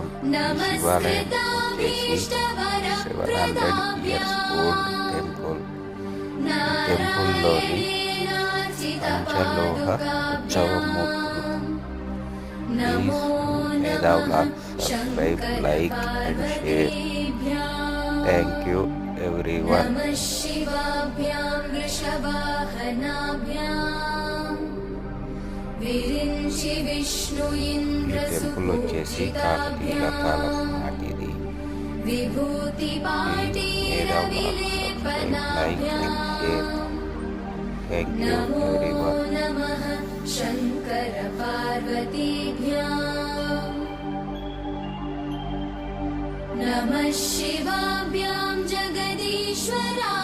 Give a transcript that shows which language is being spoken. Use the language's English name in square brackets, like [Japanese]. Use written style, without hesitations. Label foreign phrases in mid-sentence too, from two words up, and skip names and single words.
[Telugu] ఈ శివాలయం వచ్చేసి 700 [English] years old temple. [Telugu] ఈ టెంపుల్లోని పంచలోహ ఉత్సవమూర్తులు. [English] please Medha Vlogs subscribe, like and share. thank you everyone. [Sanskrit] नमः शिवाभ्यां वृषवाहनाभ्यां विरिञ्चि विष्णु इन्द्र [Telugu] టెంపుల్ వచ్చేసి కాకతీయుల కాలం నాటిది. [Sanskrit] विभूति पाटीर विलेपनाभ्यां नमो नमः शङ्कर पार्वतीभ्यां नमः शिवाभ्यां जगदीश्वरा